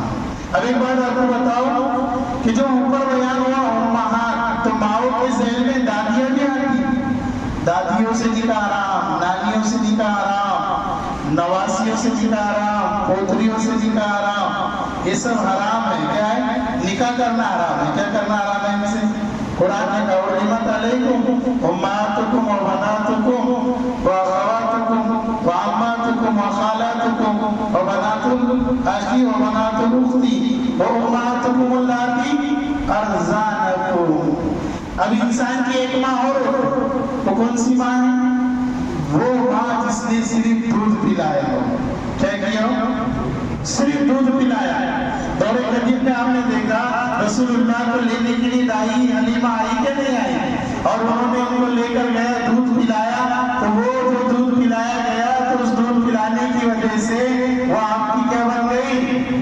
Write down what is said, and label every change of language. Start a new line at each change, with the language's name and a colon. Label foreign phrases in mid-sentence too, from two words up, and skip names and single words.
Urdu: اب ایک بات آپ کو بتاؤ کہ جو اوپر بیان ہوا امہات، تو ماؤں کے ذہن میں دادیاں بھی آتی ہیں، دادیوں سے نکاح حرام، نانیوں سے نکاح حرام، نواسیوں سے نکاح حرام، پوتریوں سے نکاح حرام، یہ سب حرام ہے۔ کیا ہے؟ نکاح کرنا حرام ہے۔ کیا کرنا حرام ہے ان سے؟ قرآن نے کہا
Arabic: حرمت علیکم امہاتکم وبناتکم واخواتکم وعماتکم وخالاتکم وبنات الاخی وبنات الاختی وامہاتکم اللاتی ارضعنکم۔
Urdu: اب انسان کی ایک ماں اور، وہ کون سی ماں ہے؟ وہ ماں جس نے صرف دودھ پلایا ہو۔ کیا کیا ہو؟ صرف دودھ پلایا ہے۔ دور قدیم میں آپ نے دیکھا رسول اللہ کو لینے کے لیے دائی حلیمہ آئی کہ نہیں آئی، اور انہوں نے ان کو لے کر گئے، دودھ پلایا، تو وہ جو دودھ پلایا گیا تو اس دودھ پلانے کی وجہ سے وہ آپ کی کیا بن گئی؟